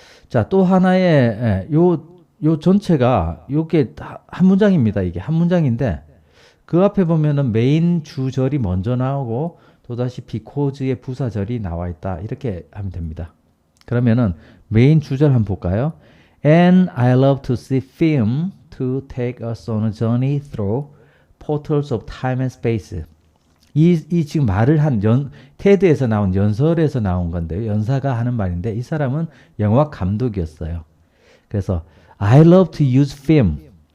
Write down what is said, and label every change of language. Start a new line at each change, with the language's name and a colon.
Korean: 자, 또 하나의 요 전체가 요게 한 문장입니다. 이게 한 문장인데 그 앞에 보면은 메인 주절이 먼저 나오고 또다시 because의 부사절이 나와 있다. 이렇게 하면 됩니다. 그러면은 메인 주절 한번 볼까요?
English: And I love to see film to take us on a journey through portals of time and space.
Korean: 이 지금 말을 한 테드에서 나온 연설에서 나온 건데요. 연사가 하는 말인데 이 사람은 영화 감독이었어요. 그래서
English: I love to use film.